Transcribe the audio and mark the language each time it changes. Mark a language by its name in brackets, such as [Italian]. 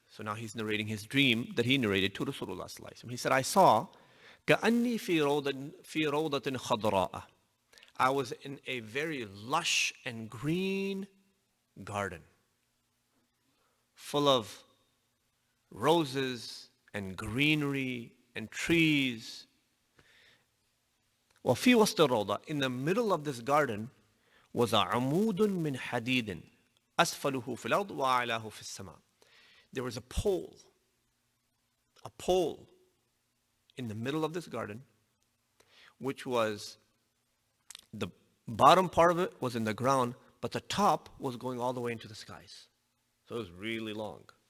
[English] So now he's narrating his dream that he narrated to Rasulullah sallallahu alayhi wa sallam. He said, I saw [Arabic] كَأَنِّي فِي رَوْضَةٍ خَضْرَاءَ. [English] I was in a very lush and green garden, full of roses and greenery and trees. [Arabic] وَفِي وَسْطِ الرَّوْضَةِ. [English] In the middle of this garden was a [Arabic] عَمُودٌ مِّن حَدِيدٍ أَسْفَلُهُ فِي الْأَرْضِ وَأَعْلَاهُ فِي السَّمَاءِ. [English] There was a pole in the middle of this garden, which was, the bottom part of it was in the ground, but the top was going all the way into the skies. So it was really long.